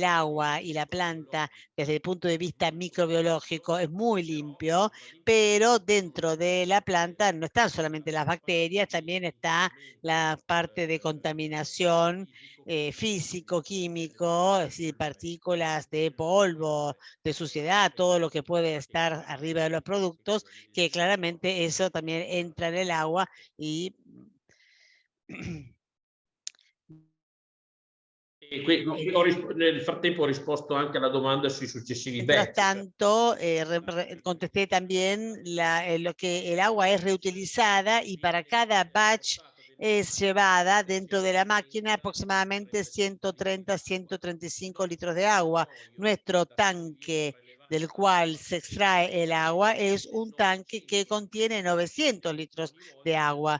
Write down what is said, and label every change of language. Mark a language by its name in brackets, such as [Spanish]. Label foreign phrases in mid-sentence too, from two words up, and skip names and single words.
[Spanish] agua y la planta desde el punto de vista microbiológico es muy limpio, pero dentro de la planta no están solamente las bacterias, también está la parte de contaminación físico, químico, es decir, partículas de polvo, de suciedad, todo lo que puede estar arriba de los productos, que claramente eso también entra en el agua y [Italian] Nel frattempo ho risposto anche alla domanda sui successivi [Spanish] mientras [Italian] batch. [Spanish] tanto, contesté también lo que el agua es reutilizada y para cada batch es llevada dentro de la máquina aproximadamente 130, 135 litros de agua. Nuestro tanque del cual se extrae el agua es un tanque que contiene 900 litros de agua.